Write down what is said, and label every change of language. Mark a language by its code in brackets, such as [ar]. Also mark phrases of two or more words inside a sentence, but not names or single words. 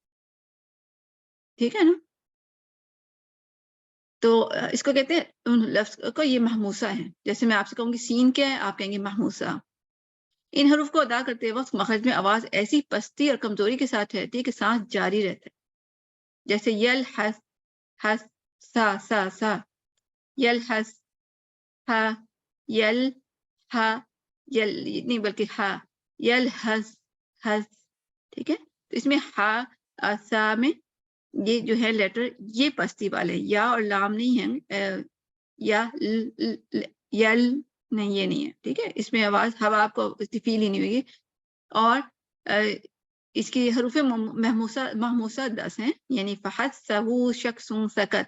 [ur] ٹھیک ہے نا، تو اس کو کہتے ہیں ان لفظ کو یہ محموسہ ہے. جیسے میں آپ سے کہوں گی سین کیا ہے، آپ کہیں گے محموسہ. ان حروف کو ادا کرتے وقت مخرج میں آواز ایسی پستی اور کمزوری کے ساتھ رہتی ہے کہ سانس جاری رہتا ہے. جیسے یل حس، حس، سا سا سا، یل حس، ہا، یل ہا، یل نہیں بلکہ ہا، یل حس، حس. ٹھیک ہے، تو اس میں ہا سا میں یہ جو ہے لیٹر یہ پستی والے، یا اور لام نہیں ہے، یا یل نہیں، یہ نہیں ہے. ٹھیک ہے، اس میں آواز ہوا آپ کو اس کی فیل ہی نہیں ہوگی. اور اس کی حروف محموسہ 10 ہیں، یعنی فحسہ شخص سکت.